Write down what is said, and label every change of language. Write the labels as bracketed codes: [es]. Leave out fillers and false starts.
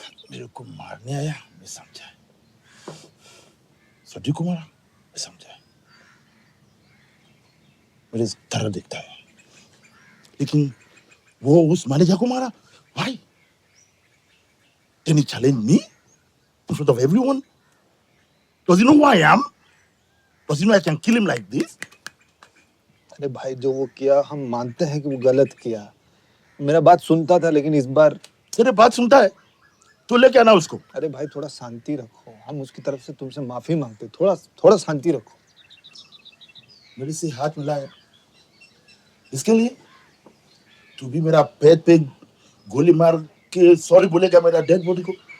[hi] मेरे को मारने आया, मैं समझा। सब्जी को मारा, मैं समझा। मेरे तरह दिखता है, लेकिन वो उस मालिका को मारा भाई। [en] Then he challenged me in front of everyone. Does he know who I am? Does he know I can kill him like this? [hi] अरे भाई जो वो किया हम मानते हैं कि वो गलत किया। मेरा बात सुनता था लेकिन इस बार तेरे बात सुनता है तो लेके आना उसको। अरे भाई थोड़ा शांति रखो, हम उसकी तरफ से तुमसे माफी मांगते, थोड़ा शांति रखो। मेरे से हाथ मिलाया इसके लिए तू भी मेरा पेट पे गोली मार के सॉरी बोलेगा मेरा डेड बॉडी को?